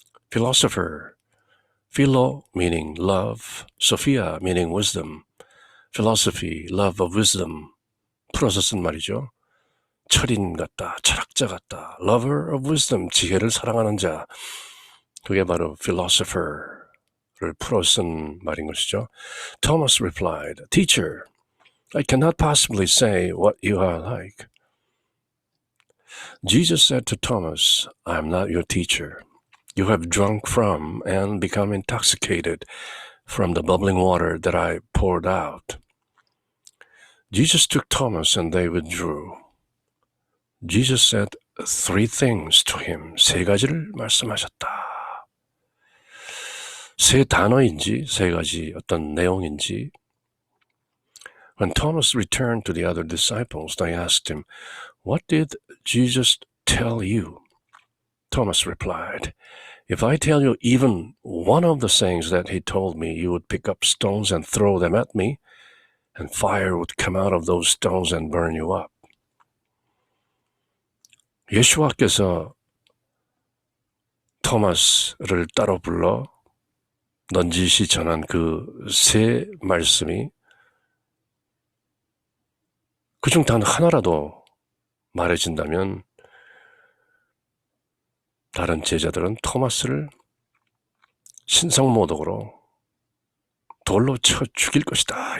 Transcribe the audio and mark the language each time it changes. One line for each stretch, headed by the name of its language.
English: Philosopher, philo meaning love, sophia meaning wisdom, philosophy, love of wisdom,
Korean: 풀어서 쓴 말이죠. 철인 같다, 철학자 같다,
English: lover of wisdom,
Korean: 지혜를 사랑하는 자, 그게 바로 philosopher를 풀어 쓴 말인 것이죠.
English: Thomas replied, Teacher, I cannot possibly say what you are like. Jesus said to Thomas, I am not your teacher. You have drunk from and become intoxicated from the bubbling water that I poured out. Jesus took Thomas and they withdrew. Jesus said three things to him.
Korean: 세 가지를 말씀하셨다. 세 단어인지 세 가지 어떤 내용인지.
English: When Thomas returned to the other disciples, they asked him, What did Jesus tell you? Thomas replied, If I tell you even one of the sayings that he told me, you would pick up stones and throw them at me, and fire would come out of those stones and burn you up.
Korean: 예수와께서 토마스를 따로 불러 넌지시 전한 그 세 말씀이 그중 단 하나라도 말해진다면 다른 제자들은 토마스를 신성모독으로 돌로 쳐 죽일 것이다.